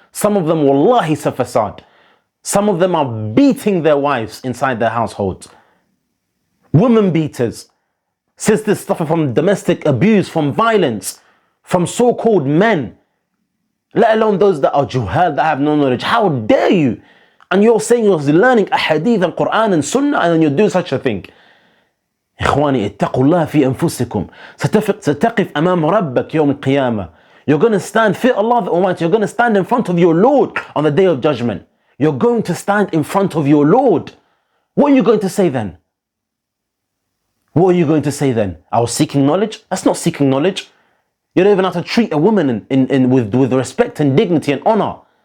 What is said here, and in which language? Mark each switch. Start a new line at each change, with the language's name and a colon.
English: Some of them, wallahi, sa fasad. Some of them are beating their wives inside their households. Women beaters. Sisters suffer from domestic abuse, from violence, from so-called men. Let alone those that are juhal, that have no knowledge. How dare you? And you're saying you're learning a hadith and Quran and Sunnah, and then you do such a thing.
Arabic: إخواني اتقوا الله في أنفسكم ستقف أمام ربك يوم القيامة.
English: You're going to stand, fear Allah the Almighty, you're going to stand in front of your Lord on the day of judgment. You're going to stand in front of your Lord. What are you going to say then? What are you going to say then? I was seeking knowledge? That's not seeking knowledge. You don't even have to treat a woman with respect and dignity and honor.